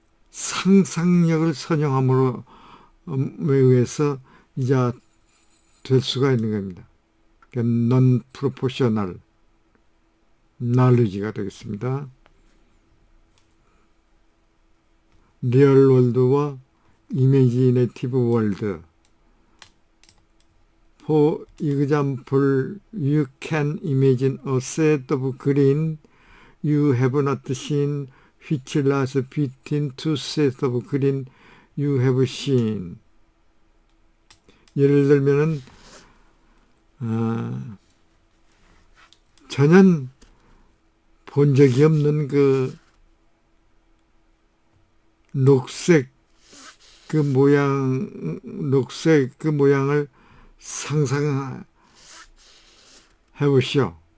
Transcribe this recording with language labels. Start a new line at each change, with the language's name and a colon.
Korean: 상상력을 선용함으로 의해서 이제 될 수가 있는 겁니다. 그러니까 non-proportional knowledge가 되겠습니다. 리얼 월드와 imaginative world.
English: For example, you can imagine a set of green you have not seen, which lies between two sets of green you have seen.
Korean: 예를 들면은 전혀 본 적이 없는 그 녹색 그 모양을 상상해 보시오.